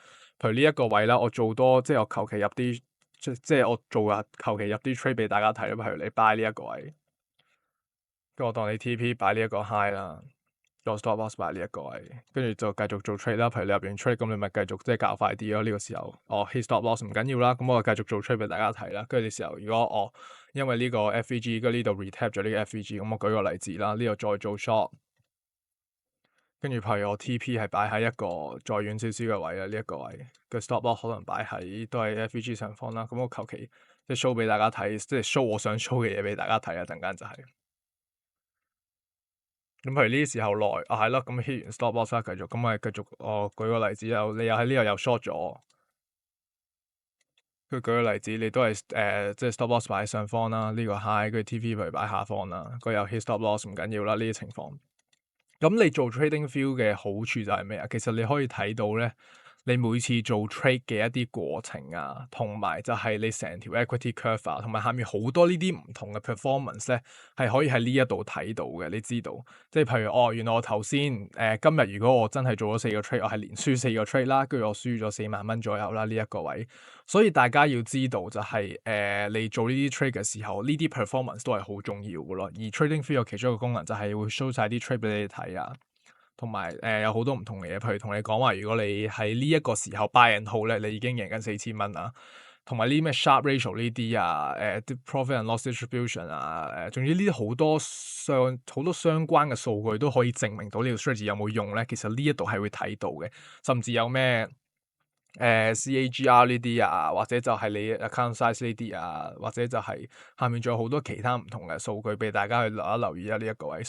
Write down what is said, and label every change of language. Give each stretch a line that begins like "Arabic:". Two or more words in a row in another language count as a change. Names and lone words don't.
Cantonese: 譬如呢一個位啦，我做多即係我求其入啲，即係我做啊求其入啲 trade 俾大家睇啦。譬如你 buy 呢一個位，跟住我當你 TP 擺呢一個 high 啦，個
English: stop loss
Cantonese: 擺呢一個位，跟住就繼續做 trade 啦。譬如你入完 trade，咁你咪繼續即係較快啲咯。呢個時候
English: hit stop loss
Cantonese: 唔緊要啦，咁我繼續做 trade 俾大家睇啦。跟住呢時候，如果因為呢個 FVG 跟住呢度 retap 咗呢個 FVG，咁我舉個例子啦，呢度再做 short。跟住，譬如我 TP 係擺喺一個再遠少少嘅位啊，呢一個位嘅
English: stop loss
Cantonese: 可能擺喺都係 FVG 上方啦。咁我求其即係 show 俾大家睇，即係 show 我想 show 嘅嘢俾大家睇啊。陣間就係咁，譬如呢啲時候內係咯，咁 hit 完
English: stop loss
Cantonese: 啦，繼續咁咪繼續。舉個例子你又喺呢度又 short 咗。佢舉個例子，你都係即係
English: stop loss
Cantonese: 擺喺上方啦，呢個 high 跟住 TP 譬如擺下方啦，佢又
English: hit stop loss
Cantonese: 唔緊要啦，呢啲情況。咁你做 TradingView 嘅好處就係咩啊？其實你可以睇到咧， 你每次做 trade 嘅一啲過程啊，同埋就係你成條
English: equity curve
Cantonese: 啊，同埋下面好多呢啲唔同嘅 performance 咧，係可以喺呢一度睇到嘅。你知道，即係譬如原來我頭先今日如果我真係做咗4個 trade，我係連輸4個 trade 啦，跟住我輸咗4萬蚊左右啦呢一個位。所以大家要知道就係、你做呢啲 trade 嘅時候，呢啲 performance 都係好重要嘅咯。而 TradingView 有其中一個功能就係會 show 晒啲 trade 俾你睇啊。同埋有好多唔同嘅嘢，譬如同你講話，如果你喺呢一個時候
English: buy and hold
Cantonese: 咧，你已經贏緊4000蚊啊。同埋呢啲咩
English: Sharpe ratio
Cantonese: 呢啲啊，啲
English: profit and loss distribution
Cantonese: 啊，總之呢啲好多相關嘅數據都可以證明到呢個 strategy 有冇用咧。其實呢一度係會睇到嘅，甚至有咩CAGR 呢啲啊，或者就係你
English: account size
Cantonese: 呢啲啊，或者就係下面仲有好多其他唔同嘅數據俾大家去留意呢一個位。